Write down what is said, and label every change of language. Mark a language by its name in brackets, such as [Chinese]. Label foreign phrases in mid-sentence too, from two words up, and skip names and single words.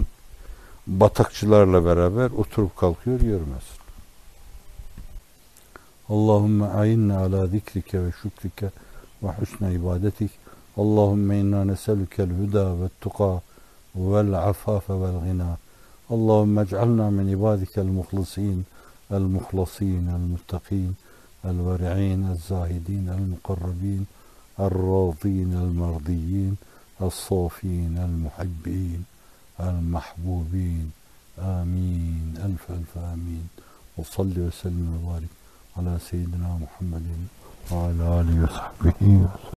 [Turkish] Batakçılarla beraber oturup kalkıyor görmez. [Arabic] اللهم أعنا على ذكرك وشكرك وحسن عبادتك. اللهم إنا نسألك الهدى والتقى والعفاف والغنى. اللهم اجعلنا من عبادك المخلصين المخلصين المتقين الورعين الزاهدين المقربين, الراضين المرضيين الصافين المحبين المحبوبين آمين ألف ألف آمين وصل وسلم وبارك على سيدنا محمد وعلى آله وصحبه